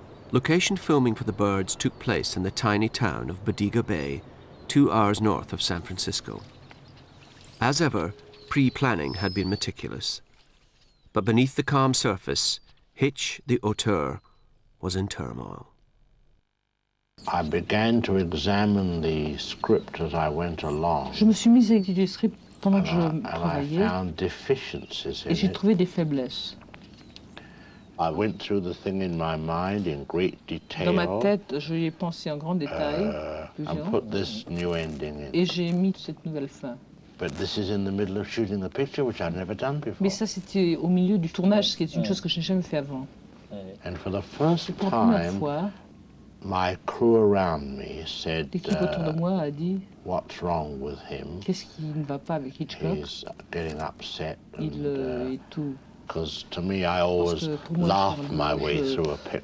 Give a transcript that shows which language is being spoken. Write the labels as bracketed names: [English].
[English] Location filming for The Birds took place in the tiny town of Bodega Bay, 2 hours north of San Francisco. As ever, pre-planning had been meticulous. But beneath the calm surface, Hitch, the auteur, was in turmoil. I began to examine the script as I went along. [French] Je me suis mise à étudier le script pendant que je travaillais. [English] I found deficiencies in [French] et j'ai trouvé des faiblesses. [English] I went through the thing in my mind in great detail. [French] Dans ma tête, je y ai pensé en grand détail. [English] And put this new ending in. [French] Et j'ai mis cette nouvelle fin. [English] But this is in the middle of shooting the picture, which I'd never done before. [French] Mais ça, c'était au milieu du tournage, ce qui est une chose que je n'ai jamais fait avant. [English] And for the first [French] pour la première [English] time, [French] fois, [English] my crew around me said, [French] l'équipe autour de moi a dit, [English] "What's wrong with him? [French] Qu'est-ce qui ne va pas avec Hitchcock? [English] He's getting upset." [French] Il est tout. [English] Because to me, I always laugh my way through a picture.